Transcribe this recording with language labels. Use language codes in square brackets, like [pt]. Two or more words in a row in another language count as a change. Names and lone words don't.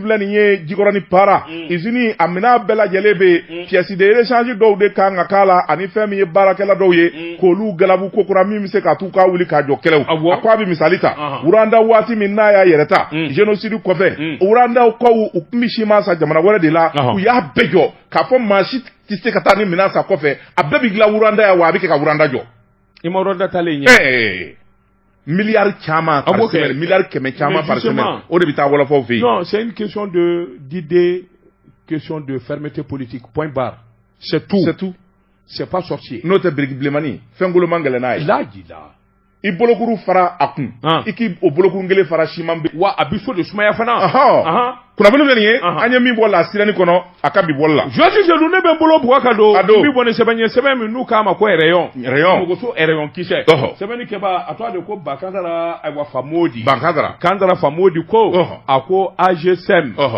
[bm] filɛ nin ye Jikɔrɔni Para usine a minɛn bɛɛ lajɛlen bɛ [fr] pièces de rechange [bm] dɔw de kan ka k'a la ani fɛn min ye baarakɛla dɔw ye k'olu galabu kokura min bɛ se ka t'u ka wuli ka jɔ kɛlɛw a ko a bɛ misali ta Wuranda waati min n'a y'a yɛrɛ ta génocide kɔfɛ Wurandaw kɔw u tun bɛ siman san jamana wɛrɛ de la u y'a bɛɛ jɔ k'a fɔ maa si tɛ se ka taa ni minɛn san kɔfɛ a bɛɛ bɛ dilan Wuranda yan wa a bɛ kɛ ka Wuranda jɔ i ma Wuranda talen ɲɛ milliards caman [fr] par semaine [bm] milliards kɛmɛ caman [fr] par semaine [bm] o de bɛ taa wɔlɔfɔw fɛ yen [fr] non c'est une question d'idée question de fermeté politique point barre c'est tout c'est pas sorcier [bm] n'o tɛ biriki bilenmani fɛn goloman gɛlɛn n'a ye i bolokuru fara a kun i k'i o bolokuru kelen fara siman bɛ wa a bɛ so de sumaya fana kunnafoni filɛ nin ye an ye min bɔ la sirani kɔnɔ a ka bi bɔli la Joasi Sedou ne bɛ n bolo bugɔ ka don n bɛ bɔ ni sɛbɛn ye sɛbɛn min n'u k'a ma ko rayon mogoso rayon kisɛ sɛbɛnni kɛba a tɔgɔ de ko Bakandara ayiwa Famodi Kandara Famodi ko a ko AGSM